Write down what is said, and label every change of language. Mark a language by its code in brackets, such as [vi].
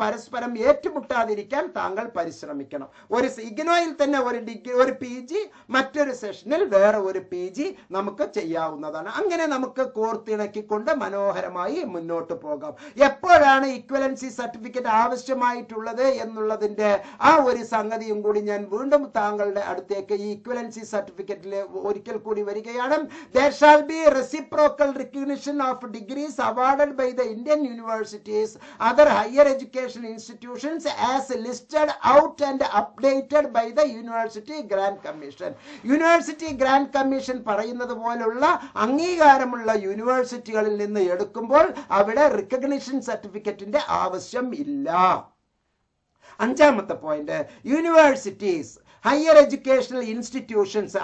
[ml] പരസ്പരം ഏറ്റുമുട്ടാതിരിക്കാൻ താങ്കൾ പരിശ്രമിക്കണം. ഒരു ഇഗ്നോയിൽ തന്നെ ഒരു PG, മറ്റൊരു സെഷനിൽ വേറെ ഒരു PG നമുക്ക് ചെയ്യാവുന്നതാണ്. അങ്ങനെ നമുക്ക് കോർത്തിണക്കിക്കൊണ്ട് മനോഹരമായി മുന്നോട്ട് പോകാം. എപ്പോഴാണ് ഇക്വലൻസി സർട്ടിഫിക്കറ്റ് ആവശ്യമായിട്ടുള്ളത് എന്നുള്ളതിന്റെ ആ ഒരു സംഗതിയും കൂടി ഞാൻ വീണ്ടും താങ്കളുടെ അടുത്തേക്ക് ഈ ഇക്വലൻസി സർട്ടിഫിക്കറ്റിൽ ഒരിക്കൽ കൂടി വരികയാണ്. [en] There shall be reciprocal recognition of degrees awarded by the Indian universities, other higher education institutions as listed out and updated by the University Grant Commission. [ml] University Grant Commission പറയുന്നത് പോലുള്ള അംഗീകാരമുള്ള യൂണിവേഴ്സിറ്റികളിൽ നിന്ന് എടുക്കുമ്പോൾ അവിടെ റിക്കഗ്നിഷൻ സർട്ടിഫിക്കറ്റിന്റെ ആവശ്യം ഇല്ല. അഞ്ചാമത്തെ point, universities, higher educational institutions.